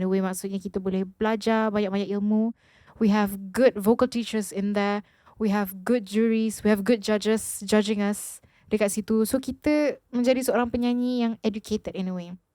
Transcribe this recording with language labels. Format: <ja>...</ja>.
<en>In a way,</en> <ms>maksudnya kita boleh belajar banyak-banyak ilmu.</ms> <en>We have good vocal teachers in there. We have good juries. We have good judges judging us</en> <ms>dekat situ. So kita menjadi seorang penyanyi yang</ms> <en>educated in a way.</en>